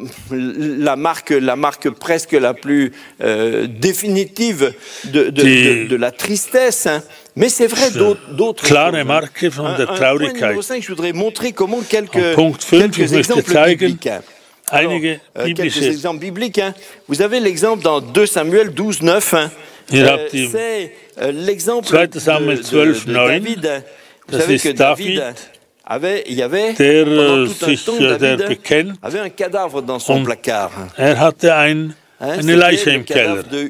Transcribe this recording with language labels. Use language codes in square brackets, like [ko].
[fr] la marque presque la plus définitive de la tristesse. Mais c'est vrai, d'autres [de] klare Marke von der Traurigkeit. [fr] Je voudrais montrer comment [de] Punkt 5, ich möchte zeigen, einige [fr] quelques exemples bibliques. Vous avez l'exemple dans 2 Samuel 12, 9. C'est l'exemple de David. [de] Das ist David, der bekennt, und hatte eine Leiche im Keller.